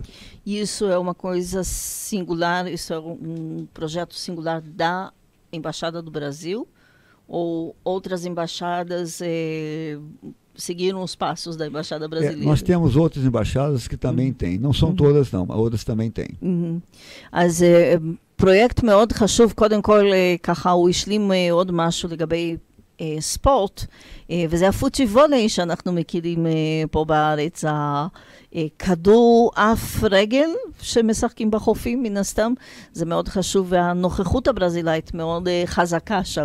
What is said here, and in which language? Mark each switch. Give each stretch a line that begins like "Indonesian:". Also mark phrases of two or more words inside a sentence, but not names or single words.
Portuguese: Isso é uma coisa singular, isso é um projeto singular da Embaixada do Brasil? Ou outras embaixadas seguiram os passos da Embaixada Brasileira? Nós temos outras embaixadas que também têm. não são todas não, mas outras também têm.
Hebrew: אז פרויקט מאוד חשוב, קודם כל ככה הוא השלים עוד משהו לגבי ספורט, וזה הפוטבולי שאנחנו מכירים פה בארץ, הכדור אף רגל שמשחקים בחופים מן הסתם, זה מאוד חשוב, והנוכחות הברזילאית מאוד חזקה שם.